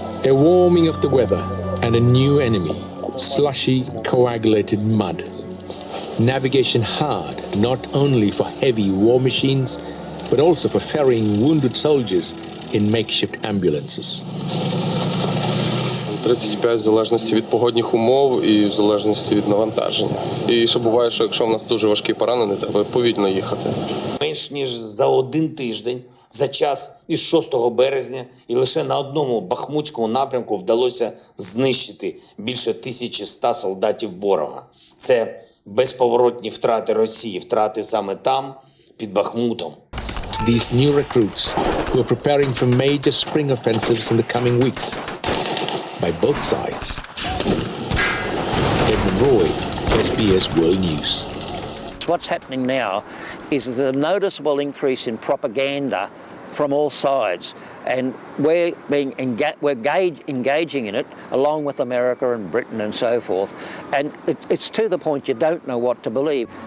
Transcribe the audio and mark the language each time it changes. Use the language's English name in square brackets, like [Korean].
[English] A warming of the weather and a new enemy. Slushy, coagulated mud. Navigation hard, not only for heavy war machines, but also for ferrying wounded soldiers in makeshift ambulances. [Ukrainian] 35 в залежності від погодних умов і в залежності від навантаження. І ще буває, що якщо в нас дуже важкий поранений, треба повільно їхати. Менш ніж за один тиждень, за час із 6 березня, і лише на одному бахмутському напрямку вдалося знищити більше 1100 солдатів ворога. Це безповоротні втрати Росії, втрати саме там, під Бахмутом. [English] These new recruits who are preparing for major spring offensives in the coming weeks by both sides. Edmund Roy, SBS World News. What's happening now is a noticeable increase in propaganda from all sides, and we're engaging in it along with America and Britain and so forth, and it's to the point you don't know what to believe.